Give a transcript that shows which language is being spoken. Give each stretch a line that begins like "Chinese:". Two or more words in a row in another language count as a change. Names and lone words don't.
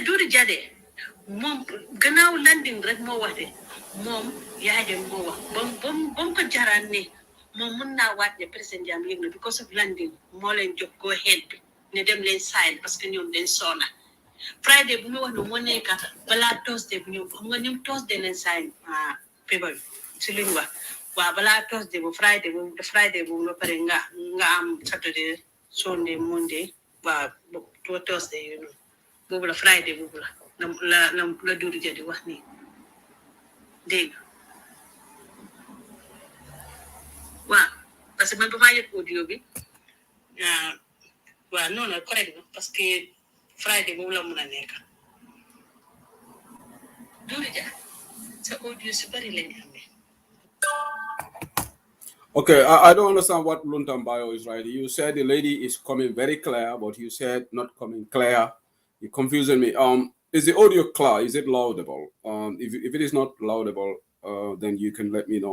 Wolof: duuri jadee moom gannaaw landing rek moo wax de moom yaayam moo wax bam ko jaraan ne moom mun naa waat ne président Jammeh yëg na
English: because of landing
Wolof: moo leen jox
English: go ahead
Wolof: bi ne dem leen sign
French: parce que
Wolof: ñoom dañ soona Friday bu mu wax ne moo nekk balaa Thursday bu ñoom xam nga ñoom Thursday leen
English: sign paper
Wolof: bi si luñ wax waaw balaa Thursday bu Friday bu ba pare nga am
English: Saturday Sunday Monday
Wolof: waaw
English: to Thursday you know
Wolof: boobu la Friday boobu la Doudou Dia di wax nii dégg waaw
French: parce que
Wolof: man ba maa yëg audio bi waaw
French: non non
Wolof: correct na
French: parce que
Wolof: Friday boobu la mun a nekk Doudou Dia sa audio si bari lañ amee.
English: Okay, I don't understand what Luntambayo is writing. You said the lady is coming very clear, but you said not coming clear. You're confusing me. Is the audio clear? Is it laudable? If it is not laudable, then you can let me know.